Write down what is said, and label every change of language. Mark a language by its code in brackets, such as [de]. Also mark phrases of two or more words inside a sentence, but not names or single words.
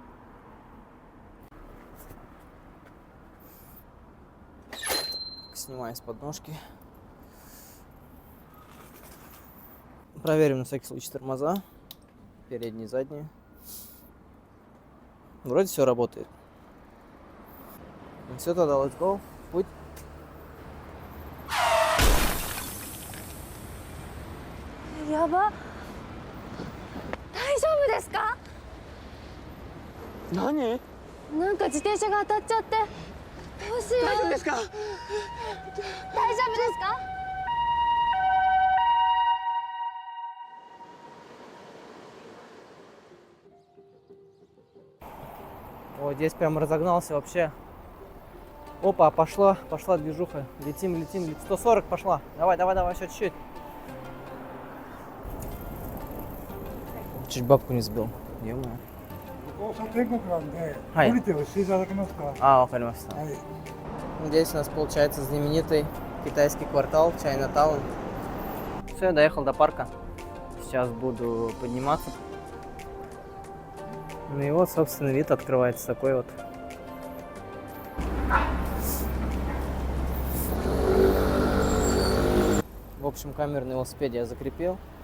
[ru] Снимаем с подножки. Проверим на всякий случай тормоза, передние и задние. Вроде все работает. Все, тогда [en] let's go, [ru] в путь. [ja] やば、大丈夫ですか？何？なんか自転車が当たっちゃって、どうしよう。大丈夫ですか？大丈夫ですか？ [ru] Вот здесь прям разогнался вообще. Опа, пошла движуха. Летим. 140 пошла. Давай, еще чуть-чуть. Чуть бабку не сбил. Ё-моё. [ja] ここ車天国なんで、はい降りて押していただけますか。は вакаримаста. い。 [ru] Здесь у нас получается знаменитый китайский квартал Чайнатаун. Все, я доехал до парка. Сейчас буду подниматься. Ну и вот, собственно, вид открывается такой вот. В общем, камеру на велосипеде я закрепил.